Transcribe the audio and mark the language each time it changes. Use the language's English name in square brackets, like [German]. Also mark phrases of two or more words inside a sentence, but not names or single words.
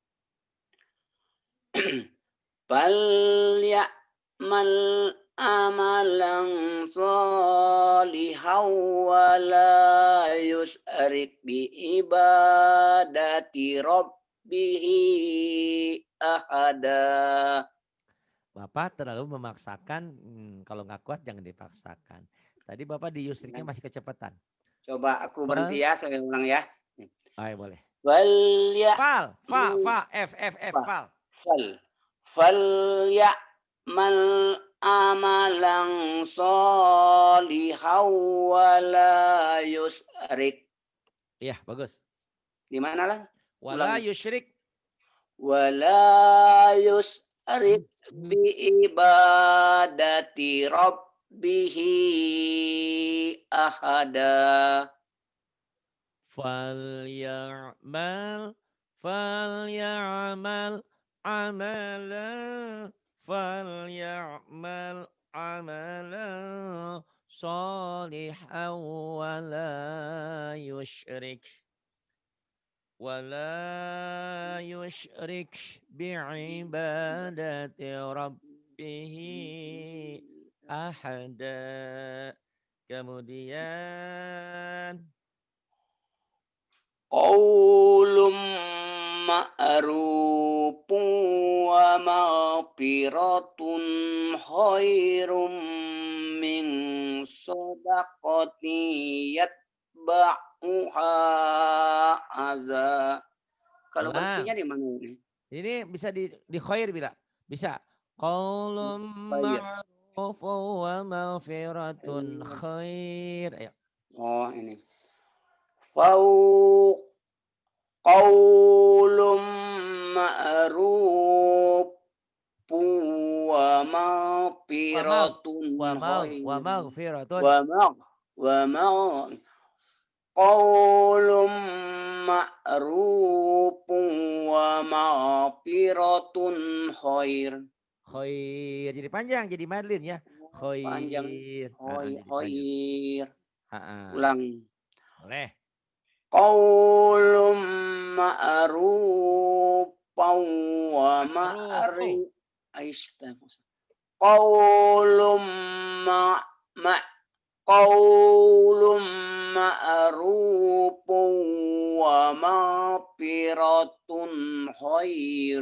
[Arabic] بل يعمل عملا صالحا ولا يشرك بعبادة ربه أحدا. [Indonesian] Bapak terlalu memaksakan, kalau nggak kuat jangan dipaksakan. Tadi Bapak di yusriknya masih kecepatan. Coba aku berhenti ya, saya ulang ya. Ayo boleh. [Arabic] ول يا فل، ف، فل. فليعمل عملا صالحا ولا يشرك. [Indonesian] Iya, bagus. Di mana lah? [Arabic] ولا يشرك. ولا يشرك بعبادة ربه أحدا. فليعمل عملا صالحا ولا يشرك بعبادة ربه أحدا. [Indonesian] Kemudian [Arabic] قول معروف ومغفرة خير من صدقة يتبعها أذى. [Indonesian] Kalau berhentinya di mana ini? Ini bisa di khair bila? Bisa. [Arabic] قول معروف ومغفرة خير. [Indonesian] Ayo. Oh, ini. [Arabic] قول معروف ومغفرة ومغفرة وما قول معروف ومغفرة خير. Khair. [Indonesian] Jadi panjang, jadi madlin ya. Oh, panjang. Khair. Jadi panjang. [Arabic] Khair. Ha-ha. [Indonesian] Ulang. Boleh. [Arabic] قول معروفا و Ma'rufu. قول ما ما قول معروف ومغفرة خير.